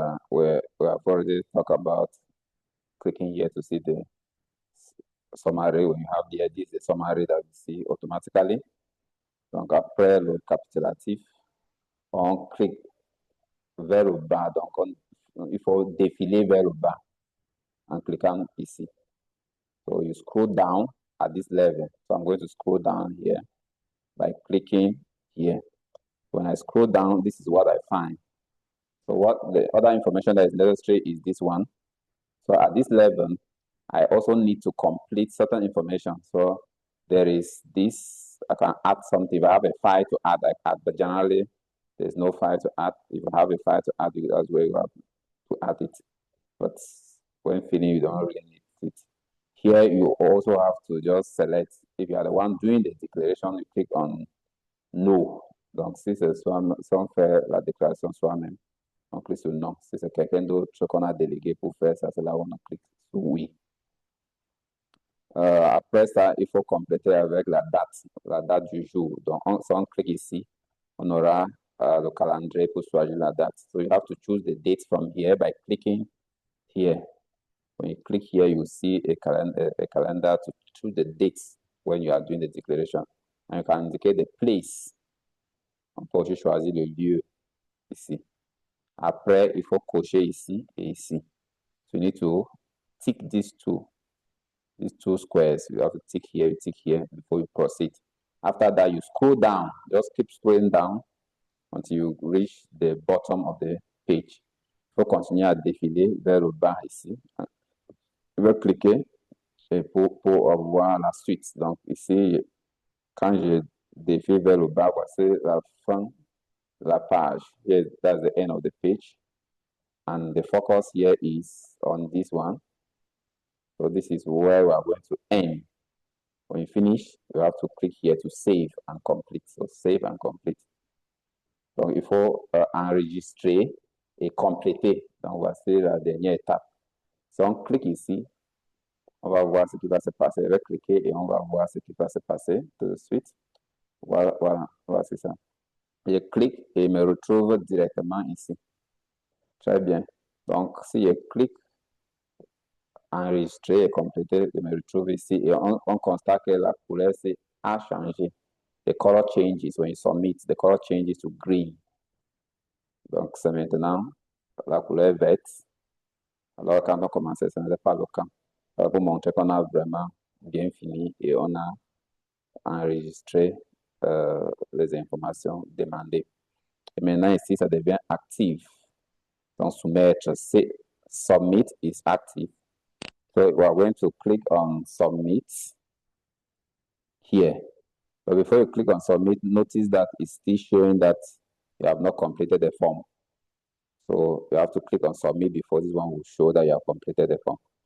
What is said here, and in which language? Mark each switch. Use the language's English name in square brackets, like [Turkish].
[English] We have already talked about clicking here to see the summary. When you have here, this is the summary that we see automatically. [French] Donc après le capitulatif, on clique vers le bas. Donc il faut défiler vers le bas en cliquant ici. [English] So you scroll down at this level. So I'm going to scroll down here by clicking here. When I scroll down, this is what I find. So what the other information that is necessary is this one. So at this level, I also need to complete certain information. So there is this, I can add something. If I have a file to add, I add, but generally there's no file to add. If you have a file to add, that's where you have to add it. But when finished, you don't really need it. Here, you also have to just select, if you are the one doing the declaration, you click on No. [French] Donc, si on fait la déclaration soi-même, on clique sur Non. Si c'est quelqu'un d'autre qu'on a délégué pour faire ça, c'est là où on clique sur Oui. Après ça, il faut compléter avec la date du jour. Donc, si on clique ici, on aura le calendrier pour choisir la date. [English] So you have to choose the date from here by clicking here. When you click here, you see a calendar to choose the dates when you are doing the declaration. And you can indicate the place. [French] On peut aussi choisir le lieu ici. Après, il faut cocher ici et ici. [English] So you need to tick these two squares. You have to tick here before you proceed. After that, you scroll down. Just keep scrolling down until you reach the bottom of the page. [French] Il faut continuer à défiler vers le bas ici. je vais cliquer et pour voir la suite. Donc ici, quand je défile vers le bas, voici la fin de la page. [English] Here, that's the end of the page. And the focus here is on this one. So this is where we are going to end. When you finish, you have to click here to save and complete. So save and complete. [French] Donc il faut enregistrer et compléter. Donc voici la dernière étape. Si on clique ici, on va voir ce qui va se passer. Je vais cliquer et on va voir ce qui va se passer tout de suite. Voilà, voilà, c'est ça. Je clique et me retrouve directement ici. Très bien. Donc, si je clique enregistrer et compléter, je me retrouve ici et on constate que la couleur a changé. [English] The color changes when you submit. The color changes to green. [French] Donc, c'est maintenant la couleur verte. Alors, quand on commençait, ce n'était pas le cas. Pour montrer qu'on a vraiment bien fini et on a enregistré les informations demandées. Et maintenant, ici, ça devient actif. Donc, soumettre, c'est [English] submit is active. So we are going to click on submit here. But before you click on submit, notice that it's still showing that you have not completed the form. So you have to click on submit before this one will show that you have completed the form.